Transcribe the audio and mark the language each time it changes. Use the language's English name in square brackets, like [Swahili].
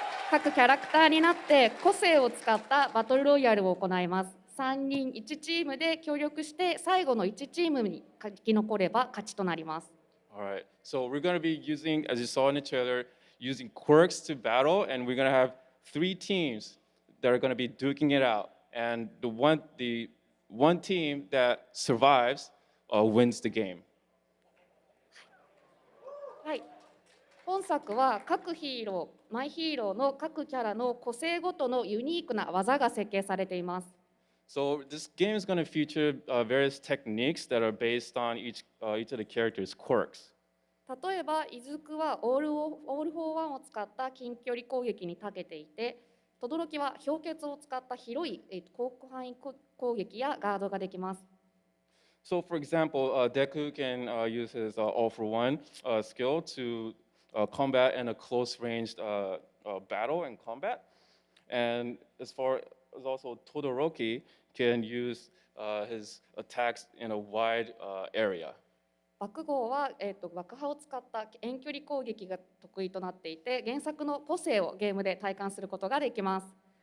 [Japanese] 各キャラクターになって個性を使ったバトルロイヤルを行います。 3人1チームで協力して最後の1チームに生き残れば勝ちとなります。 [English] All right, so we're going to be using, as you saw in the trailer, using quirks to battle, and we're going to have 3 teams that are going to be duking it out. And the one team that survives wins the game. [Japanese] はい。本作は各ヒーロー、マイヒーローの各キャラの個性ごとのユニークな技が設計されています。 [English] So this game is going to feature various techniques that are based on each of the characters' quirks. [Japanese] 例えば、イズクはオールフォーワンを使った近距離攻撃に長けていて、轟は氷結を使った広い広範囲攻撃やガードができます。 [English] So, for example, Deku can use his All for One skill to combat in a close ranged battle and combat. And as far as also Todoroki can use his attacks in a wide area. [Japanese] 爆豪は、爆破を使った遠距離攻撃が得意となっていて、原作の個性をゲームで体感することができます。